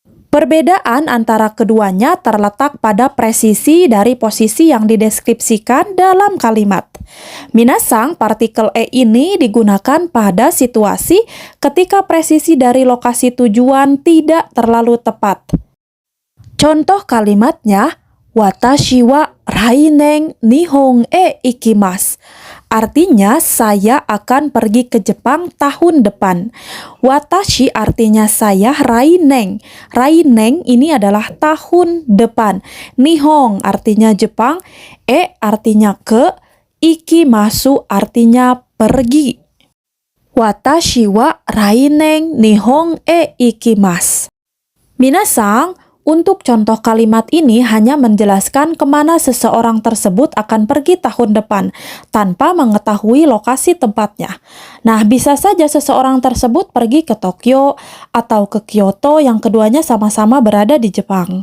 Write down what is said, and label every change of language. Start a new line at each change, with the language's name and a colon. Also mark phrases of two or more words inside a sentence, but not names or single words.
Indonesian: Perbedaan antara keduanya terletak pada presisi dari posisi yang dideskripsikan dalam kalimat. Minasang, partikel e ini digunakan pada situasi ketika presisi dari lokasi tujuan tidak terlalu tepat. Contoh kalimatnya,
Japanese: 私は来年日本へ行きます.
Indonesian: Artinya, saya akan pergi ke Jepang tahun depan. Watashi artinya saya, rainen. Rainen ini adalah tahun depan. Nihon artinya Jepang, e artinya ke, ikimasu artinya pergi.
Japanese: 私は来年日本へ行きます.
Indonesian: Minasang, untuk contoh kalimat ini hanya menjelaskan kemana seseorang tersebut akan pergi tahun depan, tanpa mengetahui lokasi tempatnya. Nah, bisa saja seseorang tersebut pergi ke Tokyo atau ke Kyoto yang keduanya sama-sama berada di Jepang.